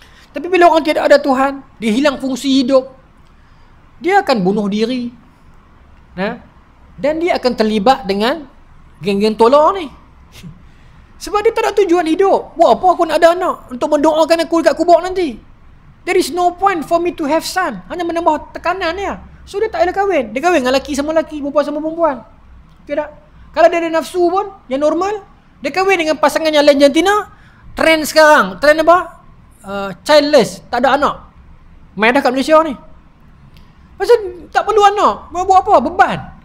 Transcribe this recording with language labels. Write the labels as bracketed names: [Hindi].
[Malay] Tapi bila orang tidak ada Tuhan, dia hilang fungsi hidup, dia akan bunuh diri, dan dia akan terlibat dengan geng-geng tolak ni. Sebab dia tak ada tujuan hidup. Buat apa aku nak ada anak untuk mendoakan aku dekat kubur nanti? [English] There is no point for me to have son. [Malay] Hanya menambah tekanan dia. So dia tak boleh kahwin. Dia kahwin dengan lelaki sama lelaki, perempuan sama perempuan. Tidak. Kalau dia ada nafsu pun yang normal, dia kahwin dengan pasangan yang lain jantina. Trend sekarang, trend apa? Childless, tak ada anak. Main dah kat Malaysia ni. Pasal tak perlu anak. Buat apa? Beban.